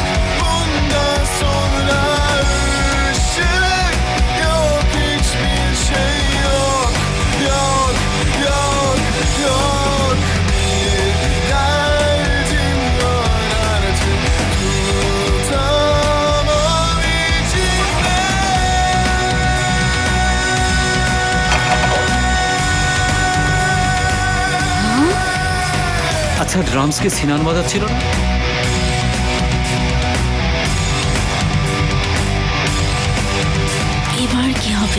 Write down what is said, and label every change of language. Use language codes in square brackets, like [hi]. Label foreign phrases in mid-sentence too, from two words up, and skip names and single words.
[tr] Bundan sonra ışık yok, hiçbir şey yok. Yok, yok, yok. Bir derdim var artık, tutamam içimde. [bn] আচ্ছা, ড্রামসকে সিনান বাজাচ্ছিল না? এবার কি হবে?